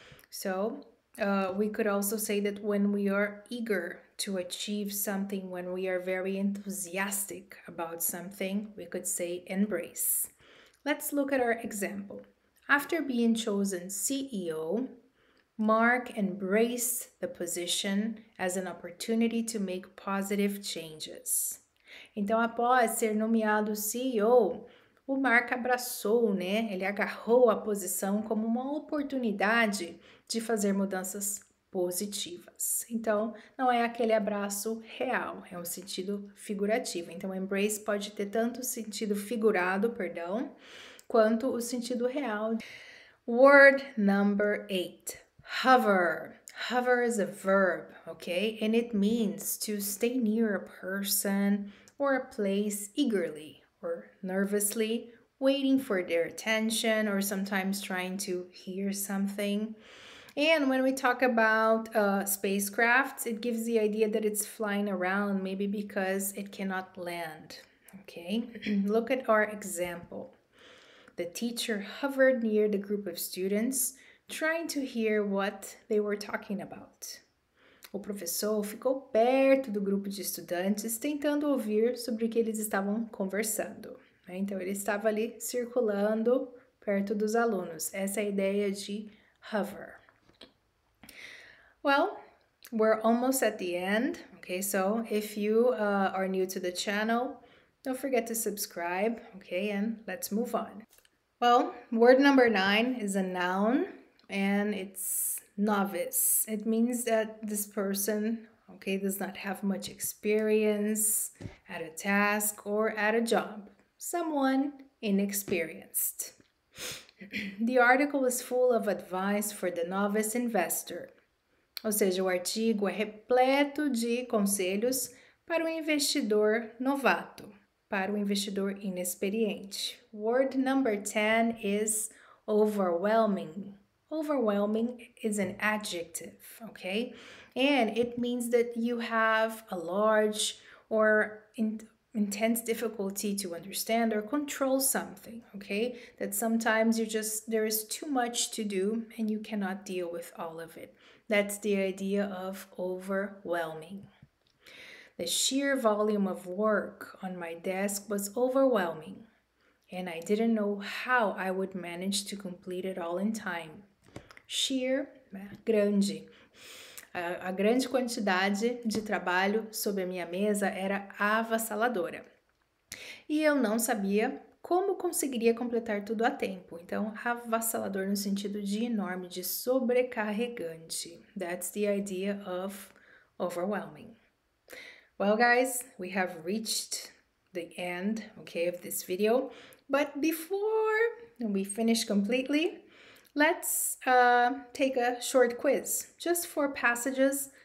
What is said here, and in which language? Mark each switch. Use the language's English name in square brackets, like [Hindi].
[English] So we could also say that when we are eager to achieve something, when we are very enthusiastic about something, we could say embrace. Let's look at our example. After being chosen CEO, Mark embraced the position as an opportunity to make positive changes. [Portuguese] Então, após ser nomeado CEO, o Mark abraçou, né? Ele agarrou a posição como uma oportunidade de fazer mudanças positivas. Então, não é aquele abraço real, é um sentido figurativo. Então, embrace pode ter tanto o sentido figurado, quanto o sentido real. [English] Word number 8. Hover. Hover is a verb, okay? And it means to stay near a person or a place eagerly or nervously, waiting for their attention or sometimes trying to hear something. And when we talk about spacecrafts, it gives the idea that it's flying around, maybe because it cannot land, okay? Look at our example. The teacher hovered near the group of students, trying to hear what they were talking about. [Portuguese] O professor ficou perto do grupo de estudantes, tentando ouvir sobre o que eles estavam conversando. Então, ele estava ali circulando perto dos alunos. Essa é a ideia de hover. [English] Well, we're almost at the end. Okay, so if you are new to the channel, don't forget to subscribe. Okay, and let's move on. Well, word number 9 is a noun and it's novice. It means that this person, okay, does not have much experience at a task or at a job. Someone inexperienced. The article is full of advice for the novice investor. [Portuguese] Ou seja, o artigo é repleto de conselhos para o investidor novato, para o investidor inexperiente. [English] Word number 10 is overwhelming. Overwhelming is an adjective, okay? And it means that you have a large or intense difficulty to understand or control something, okay? That sometimes there is too much to do and you cannot deal with all of it. That's the idea of overwhelming. The sheer volume of work on my desk was overwhelming, and I didn't know how I would manage to complete it all in time. [Portuguese] Sheer, grande. A grande quantidade de trabalho sobre a minha mesa era avassaladora. E eu não sabia como conseguiria completar tudo a tempo. Então, avassalador no sentido de enorme, de sobrecarregante. [English] That's the idea of overwhelming. Well, guys, we have reached the end, okay, of this video. But before we finish completely, let's take a short quiz, just 4 passages.